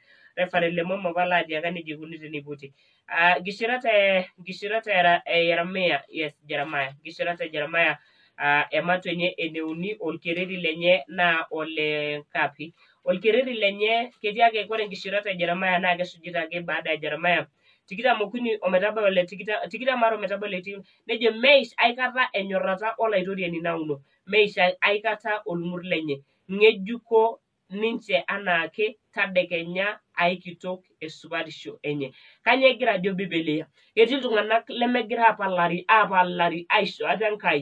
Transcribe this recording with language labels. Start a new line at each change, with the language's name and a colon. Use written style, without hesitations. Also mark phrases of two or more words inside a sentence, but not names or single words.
Masai: Referee Lemomo pala atiaka neja ikuni teniputi. Nkishirat e Yeremia, yes, Jeremiah. Nkishirat e Jeremiah emato enye eneuni olkereri lenye naa ole kapi. Olkereri lenye ketii ake ore nkishirat e Jeremiah naa kesujita ake
Swahili: baada ya
Masai: Jeremiah 23 ometaba ole 20 ometaba ole 20. Nejo meish aikata enyorrata olaitoriani nauno. Meish aikata olng'ur lenye. Ng'ejuko ninche anaake tadekenya aikitok esupatisho enye. Kanyoo egira ajo Biblia? Ketii iltung'anak lemegira apalari aisho ate Enkai.